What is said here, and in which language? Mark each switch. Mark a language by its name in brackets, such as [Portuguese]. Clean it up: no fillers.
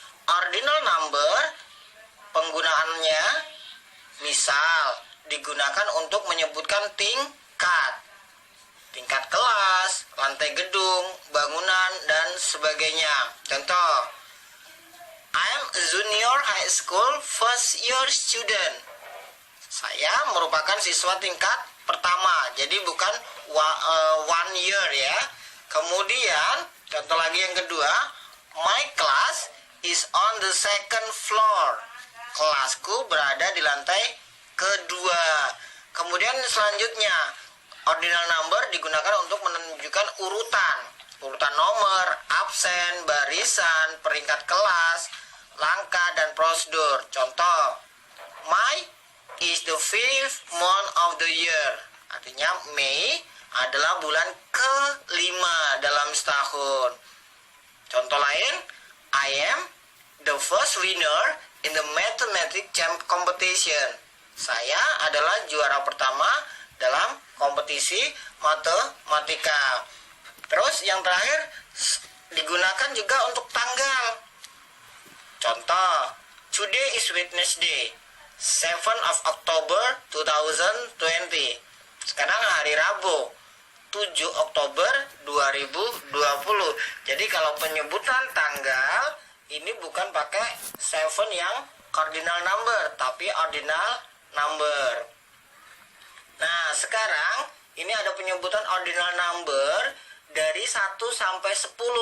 [Indonesian] Ordinal number penggunaannya misal digunakan untuk menyebutkan tingkat kelas, lantai gedung, bangunan, dan sebagainya. Contoh, [English] I'm a junior high school first year student. [Indonesian] Saya merupakan siswa tingkat pertama, jadi bukan one year ya. Kemudian, contoh lagi yang kedua, [English] my class is on the second floor. [Indonesian] Kelasku berada di lantai kedua. Kemudian selanjutnya, ordinal number digunakan untuk menunjukkan urutan nomor, absen, barisan, peringkat kelas, langkah, dan prosedur. Contoh, [English] May is the fifth month of the year. [Indonesian] Artinya Mei adalah bulan ke-5 dalam setahun. Contoh lain, [English] I am the first winner in the mathematics competition. [Indonesian] Saya adalah juara pertama dalam kompetisi matematika. Terus yang terakhir digunakan juga untuk tanggal. Contoh, [English] today is Wednesday, 7th of October 2020. [Indonesian] Sekarang hari Rabu, 7 Oktober 2020. Jadi kalau penyebutan tanggal ini bukan pakai 7 yang cardinal number, tapi ordinal number. Nah, sekarang ini ada penyebutan ordinal number dari 1 sampai 10.